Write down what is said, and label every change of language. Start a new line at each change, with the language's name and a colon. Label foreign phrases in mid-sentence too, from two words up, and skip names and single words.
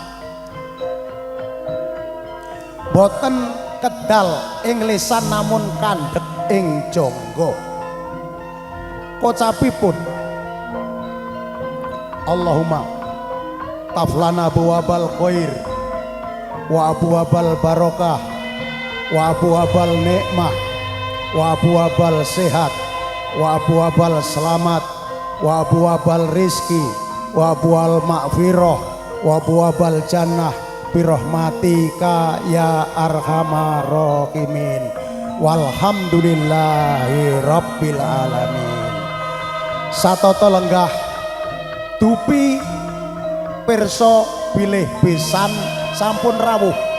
Javanese: boten kedal ing lisan namun kandhek ing jangga kocapipun
Arabic: اللهم افتح لنا أبواب الخير وأبواب البركة وأبواب النعمة وأبواب الصحة وأبواب السلامة وأبواب الرزق وأبواب المغفرة وأبواب الجنة برحمتك يا أرحم الراحمين والحمد لله رب العالمين
Javanese: satata lenggah dupi pirsa bilih pisan sampun rawuh